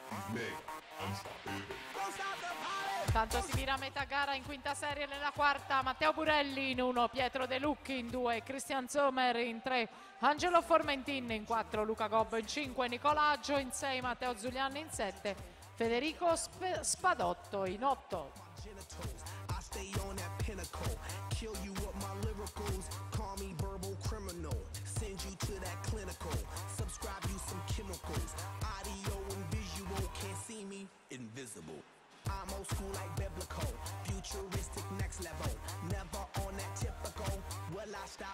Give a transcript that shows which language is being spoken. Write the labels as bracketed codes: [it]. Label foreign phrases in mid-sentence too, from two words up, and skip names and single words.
[it] Intanto si vira a metà gara in quinta serie nella quarta. Matteo Burelli in 1, Pietro De Lucchi in 2, Christian Sommer in 3, Angelo Formentin in 4, Luca Gobbo in 5, Nicolaggio in 6, Matteo Zuliani in 7, Federico Spadotto in 8. [en] I'm old school like biblical, futuristic next level, never on that typical, will I stop?